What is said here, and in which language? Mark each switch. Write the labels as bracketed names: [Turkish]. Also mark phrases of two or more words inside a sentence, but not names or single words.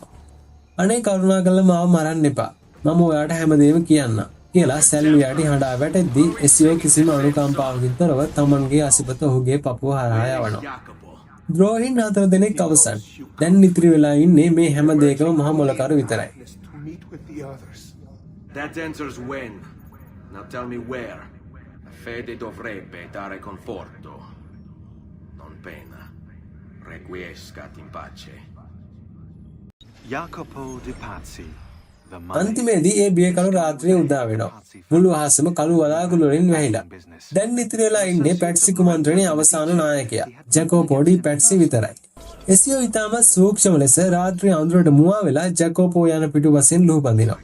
[Sinhala] අනේ කරුණාකරලා මාව මරන්න එපා. මම ඔයාට හැමදේම කියන්නම්. කියලා සැල්වියාටි හඬා වැටෙද්දී SEO කිසිම අනුකම්පාවකින් තොරව Tamanගේ අසිපත ඔහුගේ පපුව හරහා යවනවා. ද්‍රෝහින් 4 දෙනෙක් අවසන්. දැන් ඉතිරි වෙලා ඉන්නේ මේ හැම දෙයකම මහ මොලකරු විතරයි. [English] That answers when. Now tell me where. [Italian] La fede dovrebbe dare conforto, non pena. [Latin] Requiescat in pace. [Italian] Jacopo di Pazzi. [Sinhala] අන්තිමේදී ඒ බියකරු රාත්‍රියේ උදා වෙනවා. මුළු අහසම කළු වලාකුළු වලින් වැහිලා. දැන් ඉතිරි වෙලා ඉන්නේ පැට්සි කුමන්ත්‍රණයේ අවසාන නායකයා. ජැකෝපෝඩි පැට්සි විතරයි. එසියෝ ඉතාමත් සූක්ෂම ලෙස රාත්‍රී අඳුරට මුවා වෙලා ජැකෝපෝ යන පිටුපසින් ලුහුබඳිනවා.